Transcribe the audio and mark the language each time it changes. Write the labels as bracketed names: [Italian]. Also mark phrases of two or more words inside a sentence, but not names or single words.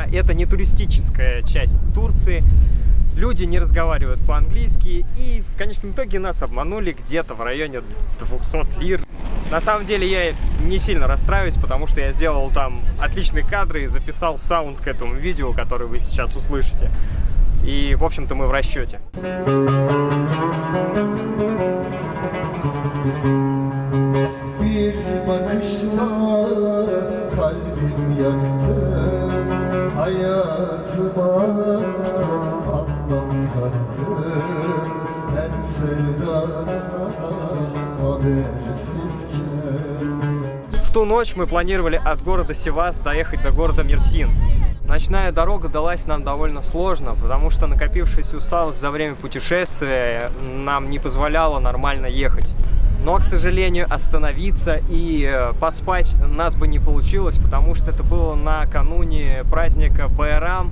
[Russian] Это не туристическая часть Турции. Люди не разговаривают по-английски, и в конечном итоге нас обманули где-то в районе 200 лир. На самом деле я не сильно расстраиваюсь, потому что я сделал там отличные кадры и записал саунд к этому видео, который вы сейчас услышите. И, в общем-то, мы в расчете. [Turkish] Bir bakışla kalbim yaktı, hayatıma anlam kattı. Ben sevdadan habersizken. [Russian] В ту ночь мы планировали от города Сивас доехать до города Мерсин. Ночная дорога далась нам довольно сложно, потому что накопившаяся усталость за время путешествия нам не позволяла нормально ехать. Но, к сожалению, остановиться и поспать нас бы не получилось, потому что это было накануне праздника Байрам.